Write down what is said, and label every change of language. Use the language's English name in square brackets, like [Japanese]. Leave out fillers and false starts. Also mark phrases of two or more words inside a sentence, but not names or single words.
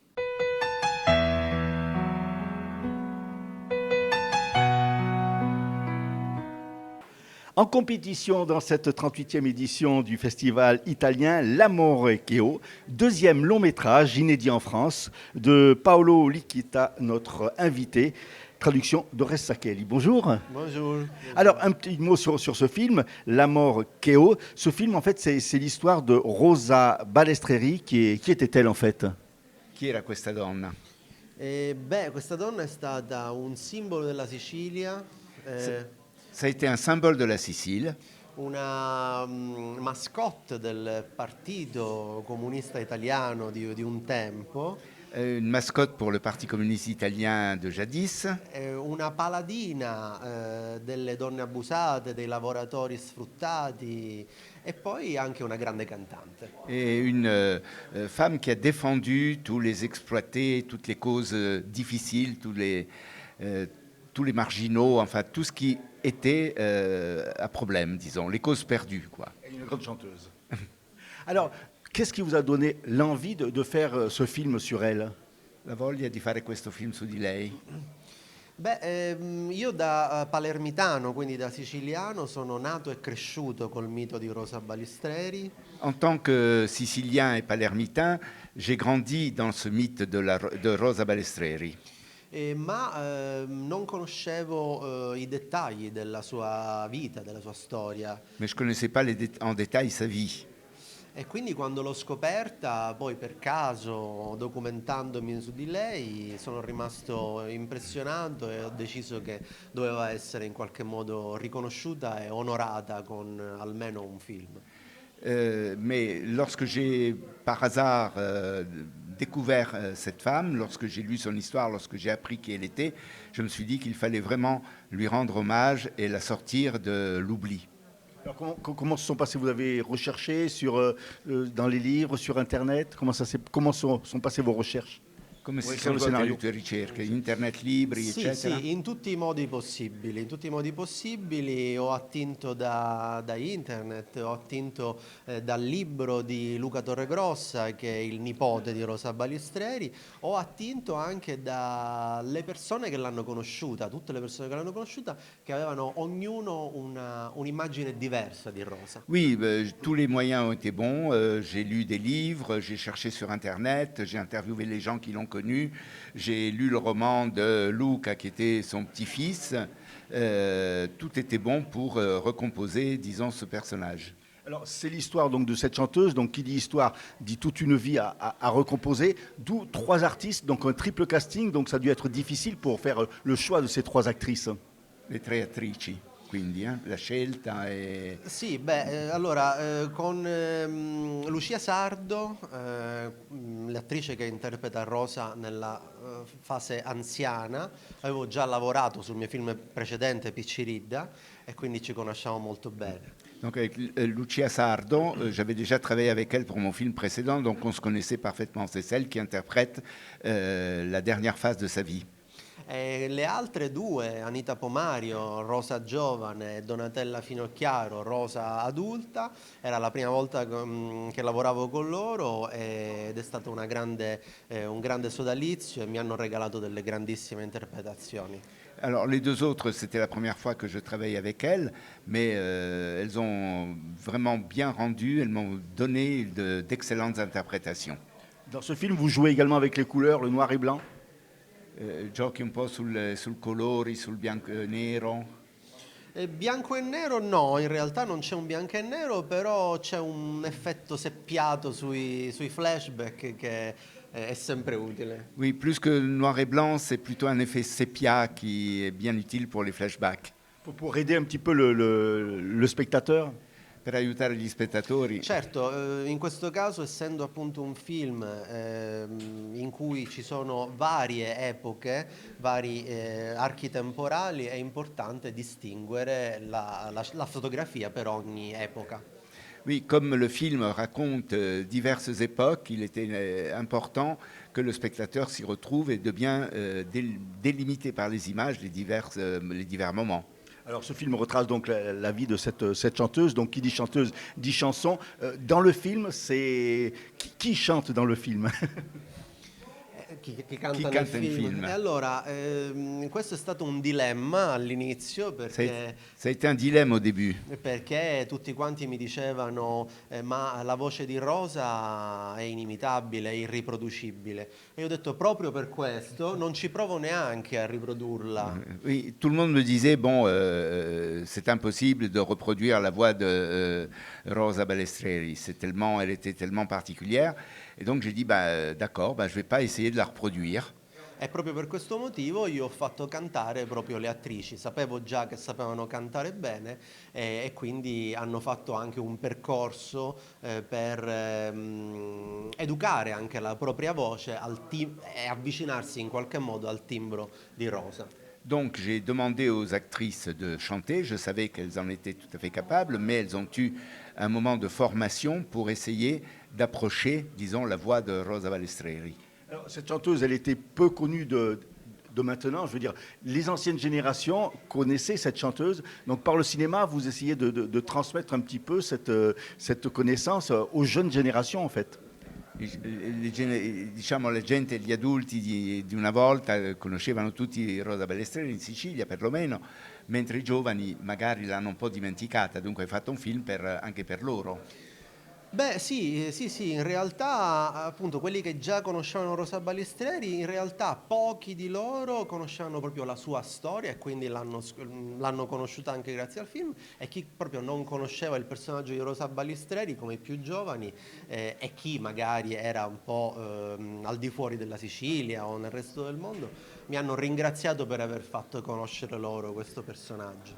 [French] En compétition dans cette 38e édition du festival italien L'Amore Cheo, deuxième long métrage inédit en France de Paolo Licchita, notre invité. Traduction d'Ores Saccheli. Bonjour. Bonjour. Alors, un petit mot sur ce film, L'Amore Cheo. Ce film, en fait, c'est l'histoire de Rosa Balestreri. Qui était-elle, en fait? [Italian] Chi era questa donna? Questa donna è stata un simbolo della Sicilia, [French] Ça a été un symbole de la Sicile, [Italian] una mascotte del partito comunista italiano di un tempo, [French] une mascotte pour le Parti communiste italien de jadis, [Italian] una paladina delle donne abusate, dei lavoratori sfruttati e poi anche una grande cantante. [French] et une femme qui a défendu tous les exploités, toutes les causes difficiles, tous les marginaux, enfin tout ce qui était à problème, disons, les causes perdues, quoi. Une grande chanteuse. Alors, qu'est-ce qui vous a donné l'envie de faire ce film sur elle? [Italian] La voglia di fare questo film su di lei? Io da palermitano, quindi da siciliano, sono nato e cresciuto col mito di Rosa Balestreri. [French] En tant que sicilien et palermitain, j'ai grandi dans ce mythe de Rosa Balestreri. [Italian] Ma non conoscevo i dettagli della sua vita, della sua storia. [French] Mais je ne connaissais pas en détail sa vie. [Italian] E quindi quando l'ho scoperta, poi per caso, documentandomi su di lei, sono rimasto impressionato e ho deciso che doveva essere in qualche modo riconosciuta e onorata con almeno un film. [French] Mais lorsque j'ai par hasard découvert cette femme, lorsque j'ai lu son histoire, lorsque j'ai appris qui elle était, je me suis dit qu'il fallait vraiment lui rendre hommage et la sortir de l'oubli. Alors, comment se sont passés? Vous avez recherché dans les livres, sur Internet? Comment sont passées vos recherches? [Italian] Come si Vuoi sono solo svolte scenario? le tue ricerche? Internet, libri, Sì, eccetera? sì, in tutti i modi possibili, ho attinto da internet, ho attinto dal libro di Luca Torregrossa, che è il nipote di Rosa Balestreri, ho attinto anche dalle persone che l'hanno conosciuta, tutte le persone che l'hanno conosciuta, che avevano ognuno un'immagine diversa di Rosa. [French] Oui, tous les moyens ont été bons. J'ai lu des livres, j'ai cherché sur Internet, j'ai interviewé les gens qui l'ont connu, j'ai lu le roman de Luca qui était son petit-fils. Tout était bon pour recomposer, disons, ce personnage. Alors, c'est l'histoire donc de cette chanteuse. Donc, qui dit histoire dit toute une vie à recomposer. D'où 3 artistes, donc un triple casting. Donc, ça a dû être difficile pour faire le choix de ces 3 actrices. [Italian] Les 3 attrici, quindi, la scelta e... Sì, allora con Lucia Sardo, l'attrice che interpreta Rosa nella fase anziana, avevo già lavorato sul mio film precedente Picciridda e quindi ci conosciamo molto bene. [French] Donc avec Lucia Sardo, j'avais déjà travaillé avec elle pour mon film précédent, donc on se connaissait parfaitement. C'est celle qui interprète la dernière phase de sa vie. [Italian] E le altre due, Anita Pomario, Rosa giovane, e Donatella Finocchiaro, Rosa adulta, era la prima volta che lavoravo con loro ed è stato un grande sodalizio e mi hanno regalato delle grandissime interpretazioni. [French] Alors les deux autres, c'était la première fois que je travaillais avec elles, mais elles ont vraiment bien rendu, elles m'ont donné d'excellentes interprétations. Dans ce film, vous jouez également avec les couleurs, le noir et blanc. [Italian] Giochi un po' sul colori, sul bianco e nero. Bianco e nero no, in realtà non c'è un bianco e nero, però c'è un effetto seppiato sui flashback che è sempre utile. [French] Oui, plus que noir et blanc, c'est plutôt un effet sépia qui est bien utile pour les flashbacks. Pour aider un petit peu le spectateur. [Italian] Per aiutare gli spettatori. Certo, in questo caso, essendo appunto un film in cui ci sono varie epoche, vari archi temporali, è importante distinguere la fotografia per ogni epoca. [French] Oui, comme le film raconte diverses époques, il était important que le spectateur s'y retrouve et de bien délimiter par les images les divers moments. Alors ce film retrace donc la vie de cette chanteuse, donc qui dit chanteuse dit chanson. Dans le film, c'est qui chante dans le film? [Italian] Chi canta nel film. E allora, questo è stato un dilemma all'inizio perché... [French] Ça a été un dilemme au début. [Italian] Perché tutti quanti mi dicevano ma la voce di Rosa è inimitabile, è irriproducibile. E io ho detto proprio per questo non ci provo neanche a riprodurla. [French] Oui, tout le monde me disait, bon, c'est impossible de reproduire la voix de Rosa Balestreri. Elle était tellement particulière. Et donc j'ai dit, d'accord, je ne vais pas essayer de la reproduire. [Italian] E proprio per questo motivo io ho fatto cantare proprio le attrici. Sapevo già che sapevano cantare bene e quindi hanno fatto anche un percorso per educare anche la propria voce e avvicinarsi in qualche modo al timbro di Rosa. [French] Donc j'ai demandé aux actrices de chanter, je savais qu'elles en étaient tout à fait capables, mais elles ont eu un moment de formation pour essayer d'approcher, disons, la voix de Rosa Balestreri. Alors, cette chanteuse, elle était peu connue de maintenant. Je veux dire, les anciennes générations connaissaient cette chanteuse. Donc par le cinéma, vous essayez de transmettre un petit peu cette connaissance aux jeunes générations, en fait. [Italian] Diciamo la gente, gli adulti di una volta conoscevano tutti Rosa Balestreri in Sicilia perlomeno, mentre i giovani magari l'hanno un po' dimenticata, dunque hai fatto un film anche per loro. Beh sì, in realtà appunto quelli che già conoscevano Rosa Balestreri, in realtà pochi di loro conoscevano proprio la sua storia e quindi l'hanno conosciuta anche grazie al film, e chi proprio non conosceva il personaggio di Rosa Balestreri, come i più giovani, e chi magari era un po' al di fuori della Sicilia o nel resto del mondo, mi hanno ringraziato per aver fatto conoscere loro questo personaggio.